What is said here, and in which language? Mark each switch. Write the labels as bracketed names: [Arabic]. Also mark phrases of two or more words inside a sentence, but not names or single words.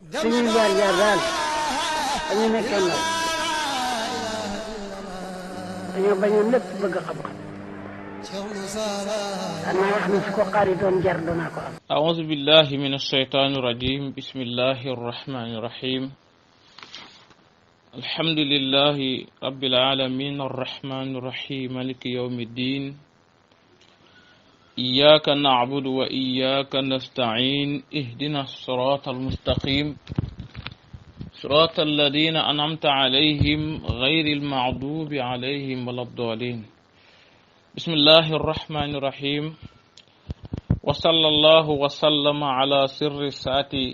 [Wolof] suñuy jaar jaar daal dañu nekkee ndaw dañoo bañoon lépp bëgg xam-xam danaa wax ne su ko xaari doon jar danaa ko am. [Arabic] أعوذ بالله من الشيطان الرجيم بسم الله الرحمن الرحيم الحمد لله رب العالمين الرحمن الرحيم مالك يوم الدين إياك نعبد وإياك نستعين اهدنا الصراط المستقيم صراط الذين أنعمت عليهم غير المغضوب عليهم ولا الضالين بسم الله الرحمن الرحيم وصلى الله وسلم على سر الساعة